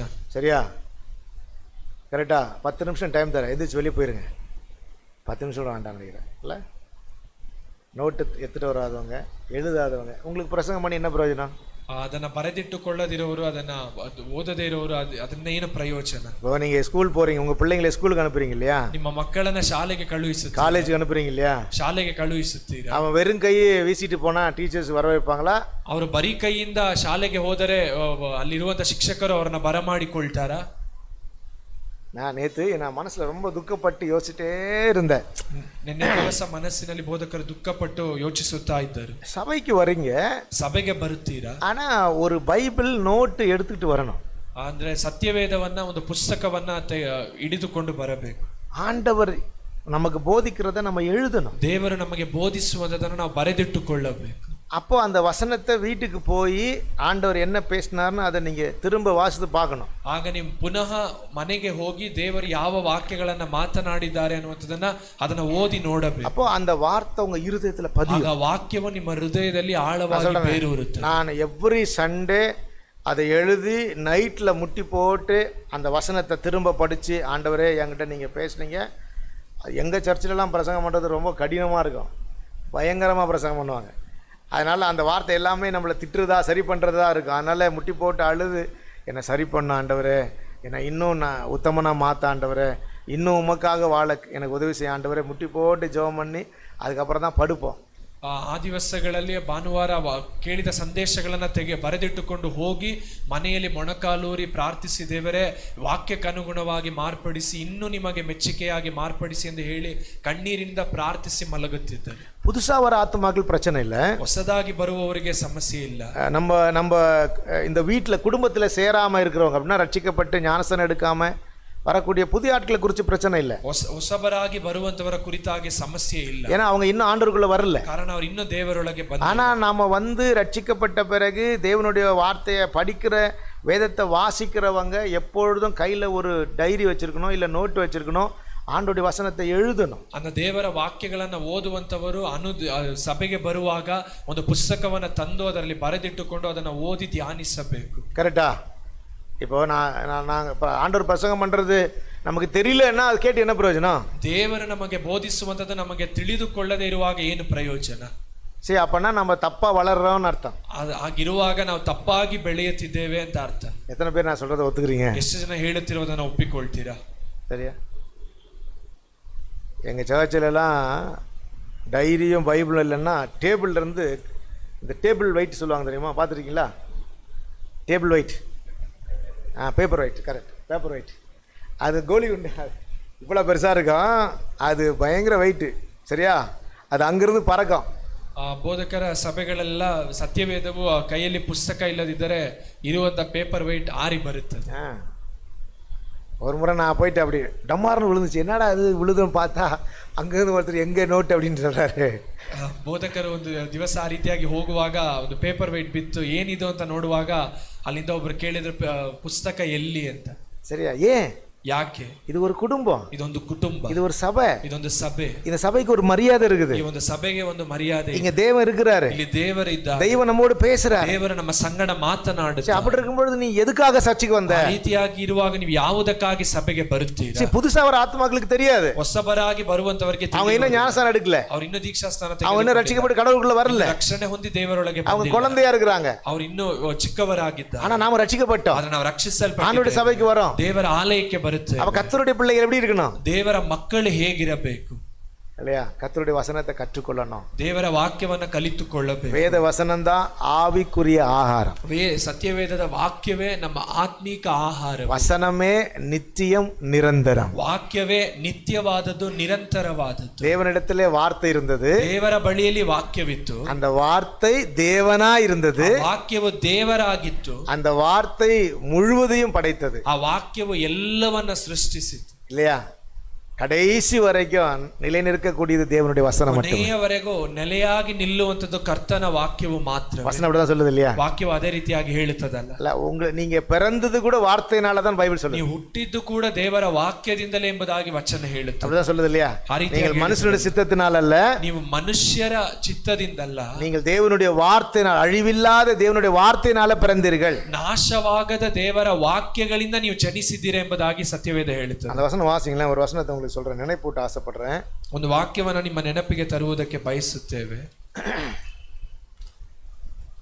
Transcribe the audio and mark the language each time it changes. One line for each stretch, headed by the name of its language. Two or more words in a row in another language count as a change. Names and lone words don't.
Tamil: சரியா? கரெக்டா? 10 நிமிஷம் டைம் தரேன், எந்திரிச்சு வெளியே போயிருங்க. 10 நிமிஷம் கூட வேண்டாம் நினைக்கிறேன். இல்லை, நோட்டு எடுத்துகிட்டு வராதவங்க எழுதாதவங்க உங்களுக்கு பிரசங்கம் பண்ணி என்ன பிரயோஜனம்?
Kannada: ಅದನ್ನ ಬರೆದಿಟ್ಟುಕೊಳ್ಳದಿರೋರು, ಅದನ್ನ ಓದದೇ ಇರೋರು, ಅದನ್ನೇನು ಪ್ರಯೋಜನ?
Tamil: இப்போ நீங்கள் ஸ்கூல் போகிறீங்க, உங்கள் பிள்ளைங்களை ஸ்கூலுக்கு அனுப்புறீங்க இல்லையா,
Kannada: ನಿಮ್ಮ ಮಕ್ಕಳನ್ನ ಶಾಲೆಗೆ ಕಳುಹಿಸುತ್ತೀರಾ,
Tamil: காலேஜுக்கு அனுப்புறீங்க இல்லையா,
Kannada: ಶಾಲೆಗೆ ಕಳುಹಿಸುತ್ತೀರಾ?
Tamil: அவன் வெறும் கையை வீசிட்டு போனால் டீச்சர்ஸ் வர வைப்பாங்களா?
Kannada: ಅವರು ಬರೀ ಕೈಯಿಂದ ಶಾಲೆಗೆ ಹೋದರೆ ಅಲ್ಲಿರುವಂತ ಶಿಕ್ಷಕರು ಅವರನ್ನ ಬರಮಾಡಿಕೊಳ್ತಾರಾ?
Tamil: நான் நேற்று நான் மனசில் ரொம்ப துக்கப்பட்டு யோசிச்சுட்டே இருந்தேன்.
Kannada: ನಿನ್ನೆ ದಿವಸ ಮನಸ್ಸಿನಲ್ಲಿ ಬೋಧಕರು ದುಃಖಪಟ್ಟು ಯೋಚಿಸುತ್ತಾ ಇದ್ದರು.
Tamil: சபைக்கு வரீங்க,
Kannada: ಸಭೆಗೆ ಬರುತ್ತೀರಾ,
Tamil: ஆனா ஒரு பைபிள் நோட்டு எடுத்துக்கிட்டு வரணும்.
Kannada: ಅಂದ್ರೆ ಸತ್ಯವೇದವನ್ನ ಒಂದು ಪುಸ್ತಕವನ್ನ ಹಿಡಿದುಕೊಂಡು ಬರಬೇಕು.
Tamil: ஆண்டவர் நமக்கு போதிக்கிறத நம்ம எழுதணும்.
Kannada: ದೇವರು ನಮಗೆ ಬೋಧಿಸುವುದನ್ನು ನಾವು ಬರೆದಿಟ್ಟುಕೊಳ್ಳಬೇಕು.
Tamil: அப்போ அந்த வசனத்தை வீட்டுக்கு போய் ஆண்டவர் என்ன பேசினார்னு அதை நீங்க திரும்ப வாசித்து பார்க்கணும்.
Kannada: ಆಗ ನೀವು ಪುನಃ ಮನೆಗೆ ಹೋಗಿ ದೇವರು ಯಾವ ವಾಕ್ಯಗಳನ್ನ ಮಾತನಾಡಿದ್ದಾರೆ ಅನ್ನುವಂಥದ್ದನ್ನ ಅದನ್ನ ಓದಿ ನೋಡಬೇಕು.
Tamil: அப்போ அந்த வார்த்தை உங்க இருதயத்துல பதியும்.
Kannada: ಆಗ ವಾಕ್ಯವು ನಿಮ್ಮ ಹೃದಯದಲ್ಲಿ ಆಳವಾಗಿ ಬೇರೂರುತ್ತೆ.
Tamil: நான்
English: every Sunday
Tamil: அதை எழுதி நைட்ல முட்டி போட்டு அந்த வசனத்தை திரும்ப படிச்சு, ஆண்டவரே என்கிட்ட நீங்க பேசுனீங்க. எங்கள் சர்ச்சிலலாம் பிரசங்கம் பண்ணுறது ரொம்ப கடினமாக இருக்கும், பயங்கரமாக பிரசங்கம் பண்ணுவாங்க. அதனால் அந்த வார்த்தை எல்லாமே நம்மளை திட்டுறதா சரி பண்ணுறதா இருக்கும். அதனால் முட்டி போட்டு அழுது, என்னை சரி பண்ண ஆண்டவரே, என்னை இன்னும் நான் உத்தமனாக மாற்ற ஆண்டவரே, இன்னும் உமக்காக வாழ எனக்கு உதவி செய்ய ஆண்டவரே, முட்டி போட்டு ஜெபம் பண்ணி அதுக்கப்புறம் தான் படுப்போம்.
Kannada: ಆ ದಿವಸಗಳಲ್ಲಿ ಭಾನುವಾರ ಕೇಳಿದ ಸಂದೇಶಗಳನ್ನು ಬರೆದಿಟ್ಟುಕೊಂಡು ಹೋಗಿ ಮನೆಯಲ್ಲಿ ಮೊಣಕಾಲೂರಿ ಪ್ರಾರ್ಥಿಸಿ, ದೇವರೇ ವಾಕ್ಯಕ್ಕನುಗುಣವಾಗಿ ಮಾರ್ಪಡಿಸಿ, ಇನ್ನೂ ನಿಮಗೆ ಮೆಚ್ಚುಗೆಯಾಗಿ ಮಾರ್ಪಡಿಸಿ ಎಂದು ಹೇಳಿ ಕಣ್ಣೀರಿಂದ ಪ್ರಾರ್ಥಿಸಿ ಮಲಗುತ್ತಿದ್ದರು.
Tamil: புதுசாக வர ஆத்மாக்கள் பிரச்சனை இல்லை,
Kannada: ಹೊಸದಾಗಿ ಬರುವವರಿಗೆ ಸಮಸ್ಯೆ ಇಲ್ಲ.
Tamil: நம்ம இந்த வீட்டில் குடும்பத்தில் சேராமல் இருக்கிறவங்க அப்படின்னா, ரட்சிக்கப்பட்டு ஞானஸ்தானம் எடுக்காமல் வரக்கூடிய புதிய ஆட்களை குறித்து பிரச்சனை இல்லை.
Kannada: ಹೊಸಬರಾಗಿ ಬರುವಂತವರ ಕುರಿತಾಗಿ ಸಮಸ್ಯೆ ಇಲ್ಲ,
Tamil: ஏன்னா அவங்க இன்னும் ஆண்டவருக்குள்ள வரல.
Kannada: ಕಾರಣ ಅವರು ಇನ್ನೂ ದೇವರೊಳಗೆ ಬಂದಿಲ್ಲ.
Tamil: ஆனால் நாம வந்து ரட்சிக்கப்பட்ட பிறகு தேவனுடைய வார்த்தையை படிக்கிற, வேதத்தை வாசிக்கிறவங்க எப்பொழுதும் கையில் ஒரு டைரி வச்சிருக்கணும், இல்லை நோட்டு வச்சிருக்கணும், ஆண்டோடைய வசனத்தை எழுதணும்.
Kannada: அந்த ದೇವರ ವಾಕ್ಯಗಳನ್ನು ಓದುವಂತವರು ಸಭೆಗೆ ಬರುವಾಗ ಒಂದು ಪುಸ್ತಕವನ್ನು ತಂದು ಅದರಲ್ಲಿ ಬರೆದಿಟ್ಟುಕೊಂಡು ಅದನ್ನು ಓದಿ ಧ್ಯಾನಿಸಬೇಕು.
Tamil: கரெக்டா? இப்போ நாங்கள் இப்போ ஆண்டவர் பிரசங்கம் பண்ணுறது நமக்கு தெரியலன்னா அது கேட்டு என்ன பிரயோஜனம்?
Kannada: ದೇವರು ನಮಗೆ ಬೋಧಿಸುವಂಥದ್ದು ನಮಗೆ ತಿಳಿದುಕೊಳ್ಳದೆ ಇರುವಾಗ ಏನು ಪ್ರಯೋಜನ?
Tamil: சரி, அப்போனா நம்ம தப்பாக வளர்றோம்னு அர்த்தம்.
Kannada: ಆಗಿರುವಾಗ ನಾವು ತಪ್ಪಾಗಿ ಬೆಳೆಯುತ್ತಿದ್ದೇವೆ ಅಂತ ಅರ್ಥ.
Tamil: எத்தனை பேர் நான் சொல்கிறத ஒத்துக்கிறீங்க?
Kannada: ಎಷ್ಟು ಜನ ಹೇಳುತ್ತಿರುವುದನ್ನು ಒಪ್ಪಿಕೊಳ್ತೀರಾ?
Tamil: சரியா? எங்கள் சர்ச்சிலலாம் டைரியும் பைபிளும் இல்லைன்னா டேபிள்லேருந்து இந்த
English: table weight
Tamil: சொல்லுவாங்க தெரியுமா, பார்த்துருக்கீங்களா?
English: table weight, paper weight, correct, paper weight.
Tamil: அது கோலி உண்டு, இவ்வளோ பெருசாக இருக்கும், அது பயங்கர வெயிட்டு. சரியா? அது அங்கிருந்து பறக்கும்.
Kannada: ಬೋಧಕರ ಸಭೆಗಳೆಲ್ಲ ಸತ್ಯವೇದವು ಕೈಯಲ್ಲಿ ಪುಸ್ತಕ ಇಲ್ಲದಿದ್ದರೆ ಇರುವಂಥ
English: paper weight
Kannada: ಆರಿ ಬರುತ್ತದೆ.
Tamil: ஒரு முறை நான் போயிட்டு அப்படி டம்மார்னு விழுந்துச்சு, என்னடா அது விழுதுன்னு பார்த்தா அங்கேருந்து ஒருத்தர் எங்கே நோட்டு அப்படின்னு சொல்கிறாரு.
Kannada: ಬೋಧಕರು ಒಂದು ದಿವಸ ಆ ರೀತಿಯಾಗಿ ಹೋಗುವಾಗ ಒಂದು
English: paper weight
Kannada: ಬಿತ್ತು, ಏನಿದು ಅಂತ ನೋಡುವಾಗ ಅಲ್ಲಿಂದ ಒಬ್ರು ಕೇಳಿದ್ರು ಪುಸ್ತಕ ಎಲ್ಲಿ ಅಂತ.
Tamil: சரியா? ஏன்?
Kannada: ಯಾಕೆ?
Tamil: இது ஒரு குடும்பம்,
Kannada: ಇದೊಂದು ಕುಟುಂಬ,
Tamil: இது ஒரு சபை,
Kannada: ಇದೊಂದು ಸಭೆ.
Tamil: இந்த சபைக்கு ஒரு மரியாதை இருக்குது.
Kannada: ಈ ಒಂದು ಸಭೆಗೆ ಒಂದು ಮರ್ಯಾದೆ.
Tamil: இங்க தேவன் இருக்கிறாரு,
Kannada: ಇಲ್ಲಿ ದೇವರು ಇದ್ದಾರೆ,
Tamil: தெய்வம் நம்மோடு பேசுறாரு,
Kannada: ದೇವರು ನಮ್ಮ ಸಂಗಡ ಮಾತನಾಡುತ್ತಾರೆ.
Tamil: அப்படி இருக்கும்போது நீ எதுக்காக சர்ச்சுக்கு வந்த?
Kannada: ಆ ರೀತಿಯಾಗಿ ಇರುವಾಗ ನೀವು ಯಾವುದಕ್ಕಾಗಿ ಸಭೆಗೆ ಬರುತ್ತೀರಾ?
Tamil: புதுசா வர ஆத்மாக்களுக்கு தெரியாது,
Kannada: ಹೊಸಬರಾಗಿ ಬರುವಂತವರಿಗೆ
Tamil: அவங்க இன்னும் ஞானஸ்தானம் எடுக்கல,
Kannada: ಅವ್ರು ಇನ್ನೂ ದೀಕ್ಷಾ ಸ್ಥಾನ
Tamil: அவங்க இன்னும் ரட்சிக்கப்பட்டு கடவுளுக்குள்ள வரல,
Kannada: ರಕ್ಷಣೆ ಹೊಂದಿ ದೇವರೊಳಗೆ
Tamil: அவங்க குழந்தையா இருக்கிறாங்க,
Kannada: ಅವ್ರು ಇನ್ನೂ ಚಿಕ್ಕವರಾಗಿದ್ದಾರೆ.
Tamil: ஆனா நாம ரட்சிக்கப்பட்டோம்,
Kannada: ಆದ್ರೆ ನಾವು ರಕ್ಷಿಸಲ್ಪಟ್ಟಿದ್ದೇವೆ,
Tamil: ஆண்டவருடைய சபைக்கு வரோம்,
Kannada: ದೇವರ ಆಲಯಕ್ಕೆ ಬರುತ್ತೇವೆ.
Tamil: அப்ப கர்த்தருடைய பிள்ளைகள் எப்படி இருக்கணும்?
Kannada: ದೇವರ ಮಕ್ಕಳು ಹೇಗಿರಬೇಕು
Tamil: இல்லையா? கர்த்தருடைய வசனத்தை கற்றுக்கொள்ளணும்,
Kannada: ದೇವರ ವಾಕ್ಯವನ್ನ ಕಲಿತುಕೊಳ್ಳಬೇಕು.
Tamil: வேத வசனம் தான் ஆவிக்குரிய ஆகாரம்.
Kannada: ಸತ್ಯವೇದದ ವಾಕ್ಯವೇ ನಮ್ಮ ಆತ್ಮೀಕ ಆಹಾರ.
Tamil: வசனமே நித்தியம் நிரந்தரம்.
Kannada: ವಾಕ್ಯವೇ ನಿತ್ಯವಾದದ್ದು, ನಿರಂತರವಾದದ್ದು.
Tamil: தேவனிடத்திலே வார்த்தை இருந்தது,
Kannada: ದೇವರ ಬಳಿಯಲ್ಲಿ ವಾಕ್ಯವಿತ್ತು,
Tamil: அந்த வார்த்தை தேவனா இருந்தது,
Kannada: ವಾಕ್ಯವು ದೇವರಾಗಿತ್ತು,
Tamil: அந்த வார்த்தை முழுவதையும் படைத்தது.
Kannada: ಆ ವಾಕ್ಯವು ಎಲ್ಲವನ್ನ ಸೃಷ್ಟಿಸಿತು.
Tamil: இல்லையா? கடைசி வரைக்கும் நிலை நிற்கக்கூடியது தேவனுடைய வசனம் மட்டுமே.
Kannada: ಕೊನೆಯವರೆಗೂ ನೆಲೆಯಾಗಿ ನಿಲ್ಲುವಂತದ್ದು ಕರ್ತನ ವಾಕ್ಯವು ಮಾತ್ರ.
Tamil: வசனம் அப்படிதான் சொல்லுது இல்லையா?
Kannada: ವಾಕ್ಯವು ಅದೇ ರೀತಿಯಾಗಿ ಹೇಳುತ್ತದಲ್ಲ.
Tamil: இல்ல, நீங்க பிறந்தது கூட வார்த்தையினால தான் பைபிள் சொல்லுது.
Kannada: ನೀವು ಹುಟ್ಟಿದ್ದು ಕೂಡ ದೇವರ ವಾಕ್ಯದಿಂದಲೇ ಎಂಬುದಾಗಿ ವಚನ ಹೇಳುತ್ತದೆ.
Tamil: அப்படிதான் சொல்லுது இல்லையா? நீங்கள் மனுஷனுடைய சித்தத்தினால் அல்ல,
Kannada: ನೀವು ಮನುಷ್ಯರ ಚಿತ್ತದಿಂದಲ್ಲ,
Tamil: நீங்கள் தேவனுடைய வார்த்தையினால், அழிவில்லாத தேவனுடைய வார்த்தையினால பிறந்தீர்கள்.
Kannada: ನಾಶವಾಗದ ದೇವರ ವಾಕ್ಯಗಳಿಂದ ನೀವು ಜನಿಸಿದ್ದೀರಾ ಎಂಬುದಾಗಿ ಸತ್ಯವೇದ ಹೇಳುತ್ತದೆ.
Tamil: அந்த வசனம் வாசிங்களேன், ஒரு வசனத்தை உங்களுக்கு சொல்றேன், நினைப்பூட்ட ஆசைப்படுறேன்.
Kannada: ಒಂದು ವಾಕ್ಯವನ್ನು ನಿಮ್ಮ ನೆನಪಿಗೆ ತರುವುದಕ್ಕೆ ಬಯಸುತ್ತೇವೆ.